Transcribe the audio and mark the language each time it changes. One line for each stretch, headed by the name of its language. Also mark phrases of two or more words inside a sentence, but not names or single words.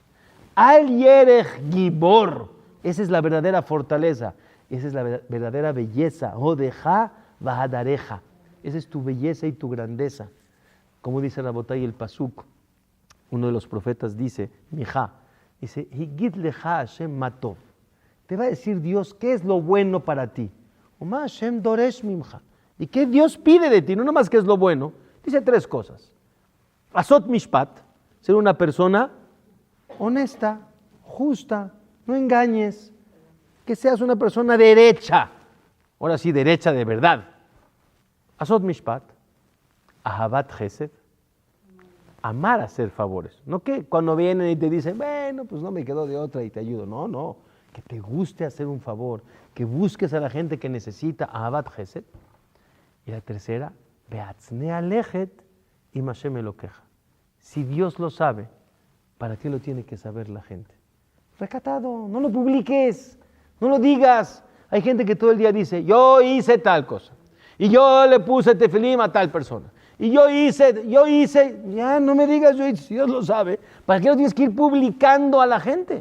Hebrew: על ירך גיבור,
Spanish: esa es la verdadera fortaleza, esa es la verdadera belleza.
Hebrew: הודך והדרך,
Spanish: esa es tu belleza y tu grandeza. Como dice Rabotay el Pasuk, uno de los profetas dice, Mijá, dice,
Hebrew: הגיד לך השם מה טוב.
Spanish: Te va a decir Dios qué es lo bueno para ti.
Hebrew: ומה השם דורש ממך.
Spanish: ¿Y qué Dios pide de ti? No nomás qué es lo bueno. Dice tres cosas.
Hebrew: עשות משפט,
Spanish: ser una persona honesta, justa, no engañes, que seas una persona derecha. Ahora sí, derecha de verdad.
Hebrew: עשות משפט, אהבת חסד,
Spanish: amar hacer favores. No que cuando vienen y te dicen, bueno, pues no me quedó de otra y te ayudo. No. Que te guste hacer un favor, que busques a la gente que necesita,
Hebrew: אהבת חסד.
Spanish: Y la tercera,
Hebrew: והצנע לכת עם השם אלוקיך.
Spanish: Si Dios lo sabe, ¿para qué lo tiene que saber la gente? Recatado, no lo publiques, no lo digas. Hay gente que todo el día dice, yo hice tal cosa, y yo le puse tefilim a tal persona, y yo hice, ya no me digas yo hice, si Dios lo sabe, ¿para qué lo tienes que ir publicando a la gente?